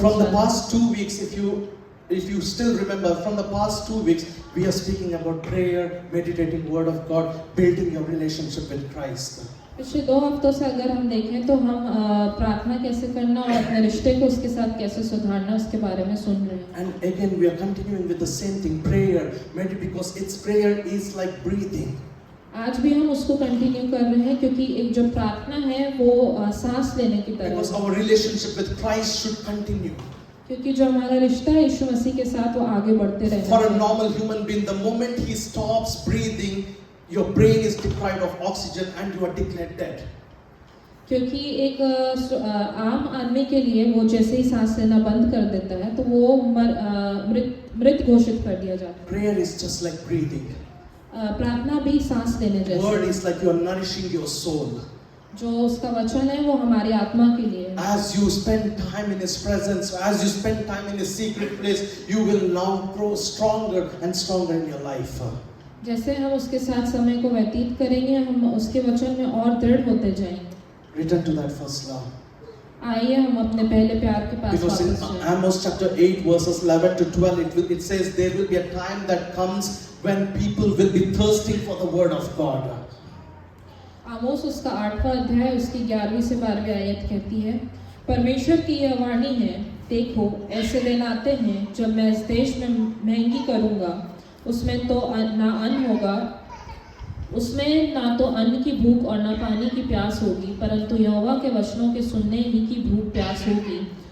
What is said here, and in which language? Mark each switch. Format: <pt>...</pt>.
<en>From the</en> <hi>जाना।</hi> <en>past 2 weeks, if you still remember, from the past 2 weeks, we are speaking about prayer, meditating Word of God, building your relationship with Christ.</en> <hi>पिछले 2 हफ्तों से अगर हम देखें तो हम प्रार्थना कैसे करना और अपने रिश्ते को उसके साथ कैसे सुधारना, उसके बारे में सुन रहे हैं।</hi> <en>And again, we are continuing with the same thing, prayer, because its prayer is like breathing.</en> <hi>आज भी हम उसको कंटिन्यू कर रहे हैं, क्योंकि एक जो प्रार्थना है वो सांस लेने की तरह</hi> <en>Because</en> <hi>है।</hi> <en>our relationship with Christ should continue.</en> <hi>क्योंकि जो हमारा रिश्ता है यीशु मसीह के साथ, वो आगे बढ़ते रहना</hi> <en>For a</en> <hi>चाहिए।</hi> <en>normal human being, the moment he stops breathing, your brain is deprived of oxygen and you are declared dead.</en> <hi>क्योंकि एक आम आदमी के लिए वो जैसे ही सांस लेना बंद कर देता है, तो वो मृत घोषित कर दिया जाता है।</hi> <en>Prayer is just like breathing.</en> <hi>प्रार्थना भी सांस लेने जैसे</hi> <en>Word</en> <hi>है।</hi> <en>is like you are nourishing your soul.</en> <hi>जो उसका वचन है वो हमारी आत्मा के लिए है।</hi> <en>As you spend time in His presence, as you spend time in His secret place, you will now grow stronger and stronger in your life.</en> <hi>जैसे हम उसके साथ समय को व्यतीत करेंगे, हम उसके वचन में और दृढ़ होते जाएंगे।</hi> <en>Return to that first love.</en> <hi>आइए हम अपने पहले प्यार के पास</hi> <en>Because in</en> <hi>वापस जाएं।</hi> <en>Amos chapter 8 verses 11 to 12 it says there will be a time that comes when people will be thirsting for the word of God.</en> <hi>आमोस उसका 8वां अध्याय उसकी 11वीं से 12वीं आयत कहती है, परमेश्वर की यह वाणी है, देखो ऐसे दिन आते हैं जब मैं इस देश में महंगी करूंगा, उसमें तो ना अन्न होगा, उसमें ना तो अन्न की भूख और ना पानी की प्यास होगी, परंतु यहोवा के वचनों के सुनने ही की भूख प्यास होगी।</hi>